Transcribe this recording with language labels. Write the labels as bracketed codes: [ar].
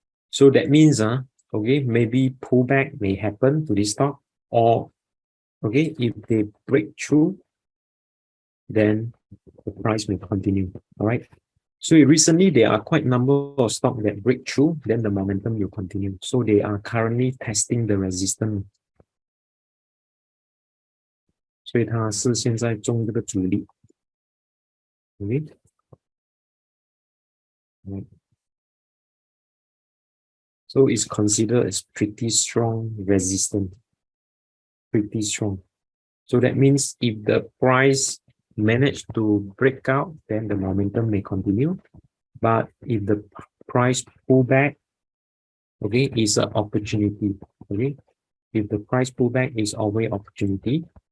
[en] So that means, okay, maybe pullback may happen to this stock, or, okay, if they break through, then the price may continue, all right? So recently, there are quite a number of stocks that break through, then the momentum will continue. So they are currently testing the resistance. [zh] 所以它是现在中这个阻力 ，okay? [en] So it's considered as pretty strong resistance, pretty strong. So that means if the price managed to break out, then the momentum may continue. But if the price pull back, okay, is an opportunity. Okay, if the price pullback is always opportunity.